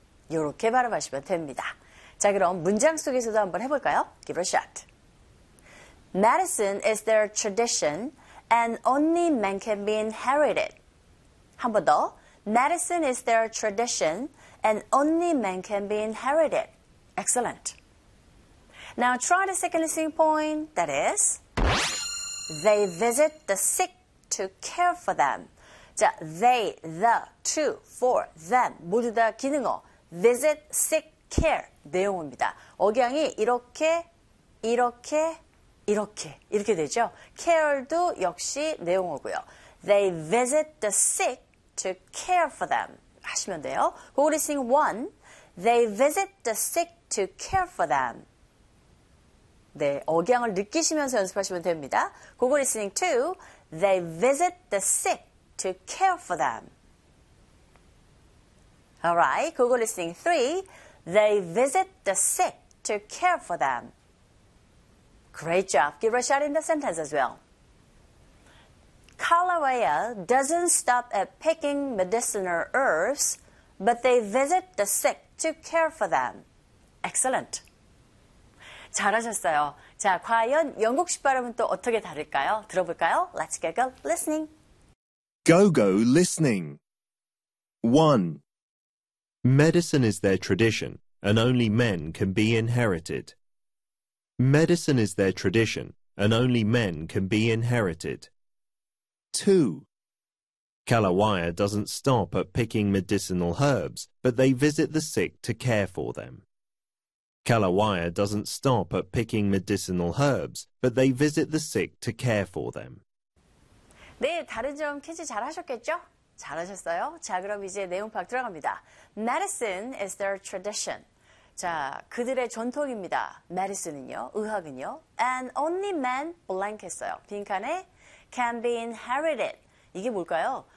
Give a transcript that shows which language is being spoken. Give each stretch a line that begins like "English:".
Korean: 이렇게 발음하시면 됩니다. 자, 그럼 문장 속에서도 한번 해볼까요?
English: Give it a shot. Medicine is their tradition, and only men can be inherited.
Korean: 한 번 더.
English: Medicine is their tradition, and only men can be inherited. Excellent. Now try the second listening point, that is, they visit the sick to care for them.
Korean: 자, they, the, to, for, them, 모두 다 기능어. Visit, sick, care, 내용입니다. 억양이 이렇게, 이렇게, 이렇게, 이렇게 되죠. care도 역시 내용어고요.
English: They visit the sick to care for them. 하시면 돼요. Go listening 1. They visit the sick to care for them.
Korean: 네, 억양을 느끼시면서 연습하시면 됩니다.
English: Go listening 2. They visit the sick to care for them. Alright, Google listening 3. They visit the sick to care for them. Great job. Give a shot in the sentence as well. Kalawea doesn't stop at picking medicinal herbs, but they visit the sick to care for them.
Korean: Excellent. 잘하셨어요. 자, 과연 영국식 발음은 또 어떻게 다를까요? 들어볼까요? Let's get go listening.
English: Go-go listening. 1. Medicine is their tradition, and only men can be inherited. Medicine is their tradition, and only men can be inherited. 2. Kalawaya doesn't stop at picking medicinal herbs, but they visit the sick to care for them. Kalawaya doesn't stop at picking medicinal herbs, but they visit the sick to care for them.
Korean: 네, 다른 점 캐치 잘하셨겠죠? 잘하셨어요. 자, 그럼 이제 내용 파악 들어갑니다.
English: Medicine is their tradition. 자, 그들의 전통입니다.
Korean: Medicine은요, 의학은요. And only men blank 했어요. 빈칸에 can be inherited. 이게 뭘까요?